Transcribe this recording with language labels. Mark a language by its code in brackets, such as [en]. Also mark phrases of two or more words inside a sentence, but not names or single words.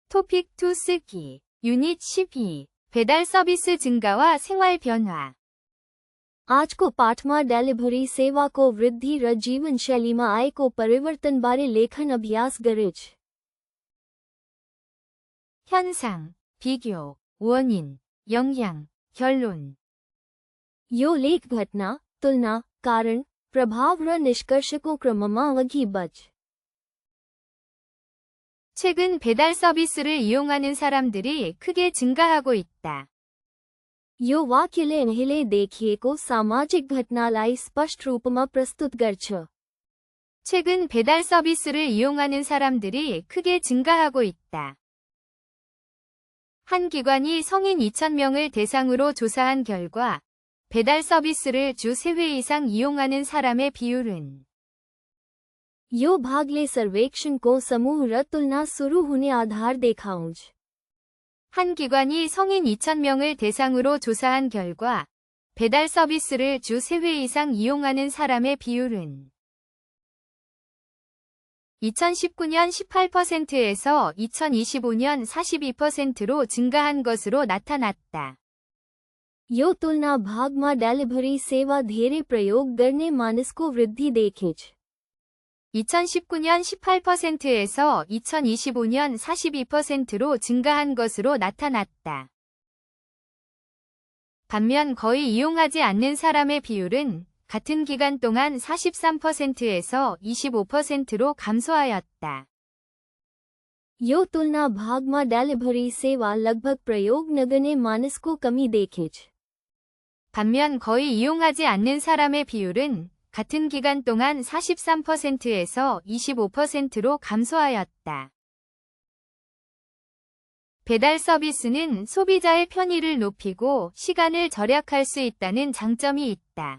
[ko] 토픽 2 쓰기. 유닛 12. 배달 서비스 증가와 생활 변화. [ne] आज को पाठमा डेलिवरी सेवा को वृद्धि र जीवन शैलीमा आएको परिवर्तन बारे लेखन अभ्यास गरेछ। [ko] 현상, 비교, 원인, 영향, 결론. [ne] यो लेख घटना, तुलना, कारण, प्रभाव र निष्कर्षको क्रममा अघि बढ्छ। [ko] 최근 배달 서비스를 이용하는 사람들이 크게 증가하고 있다. [ne] यो वाक्यले अहिले देखिएको सामाजिक घटनालाई स्पष्ट रूपमा प्रस्तुत गर्छ। [ko] 최근 배달 서비스를 이용하는 사람들이 크게 증가하고 있다. 한 기관이 성인 2,000명을 대상으로 조사한 결과 배달 서비스를 주 3회 이상 이용하는 사람의 비율은 [ne] यो भागले सर्वेक्षण को समूह र तुलना सुरु हुने आधार देखाउँछ। [ko] 한 기관이 성인 2,000명을 대상으로 조사한 결과 배달 서비스를 주 3회 이상 이용하는 사람의 비율은 2019년 18%에서 2025년 42%로 증가한 것으로 나타났다. [ne] यो तुलना भागमा डेलिभरी सेवा धेरै प्रयोग गर्ने मानिसको वृद्धि देखेछ। [ko] 2019년 18%에서 2025년 42%로 증가한 것으로 나타났다. 반면 거의 이용하지 않는 사람의 비율은 같은 기간 동안 43%에서 25%로 감소하였다. [ne] यो तुलना भागमा डेलिभरी सेवा लगभग प्रयोग नगर्ने मानिसको कमी देखेछ। [ko] 반면 거의 이용하지 않는 사람의 비율은 같은 기간 동안 43%에서 25%로 감소하였다. 배달 서비스는 소비자의 편의를 높이고 시간을 절약할 수 있다는 장점이 있다.